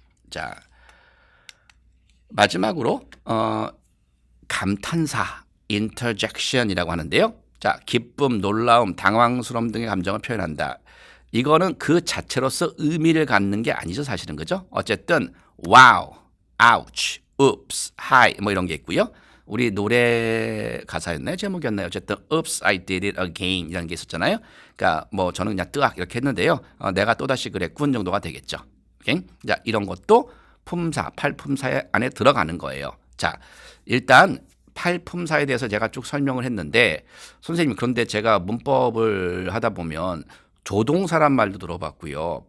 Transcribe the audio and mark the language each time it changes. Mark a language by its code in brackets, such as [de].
[ko] 자, 마지막으로 감탄사 interjection이라고 하는데요. 자, 기쁨, 놀라움, 당황스러움 등의 감정을 표현한다. 이거는 그 자체로서 의미를 갖는 게 아니죠, 사실은. 그죠? 어쨌든 [en] wow, ouch, oops, hi [ko] 뭐 이런 게 있고요. 우리 노래 가사였나요? 제목이었나요? 어쨌든 [en] oops, I did it again [ko] 이라는 게 있었잖아요. 그러니까 뭐 저는 그냥 뜨악 이렇게 했는데요. 내가 또다시 그랬군 정도가 되겠죠. 오케이? 자, 이런 것도 품사, 팔품사 안에 들어가는 거예요. 자, 일단 팔품사에 대해서 제가 쭉 설명을 했는데 선생님 그런데 제가 문법을 하다 보면 조동사란 말도 들어봤고요.